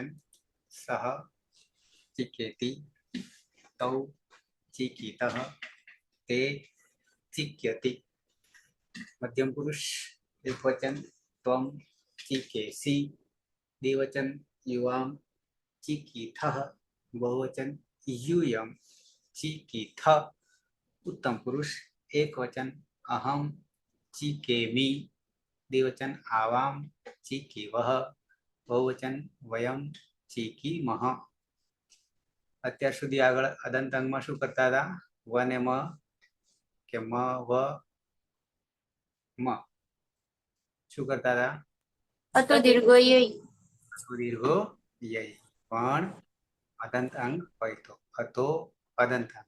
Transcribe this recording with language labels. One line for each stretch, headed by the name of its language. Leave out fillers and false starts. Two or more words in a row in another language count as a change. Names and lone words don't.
Sanskrit: सह चिकेति. तौ चिकितः. ते चिक्यति. मध्यम पुरुष एक वचन. त्वम चिकेसी. द्विवचन. युवाम चिकिथः. बहुवचन. यूयम चिकिथ. उत्तम पुरुष एक वचन. अहम चिकेमि. द्विवचन. आवाम चिकीवह. बहुवचन. वयम चिकीमह.
Gujarati: અત્યાર સુધી આગળ અદંત અંગમાં શું કરતા હતા? વ ને મ કે મ વ મ શું કરતા હતા?
Sanskrit: अतो दीर्घो य. दीर्घो य.
Gujarati: પણ અદંત અંગ હોય તો અતો અદંત અંગ.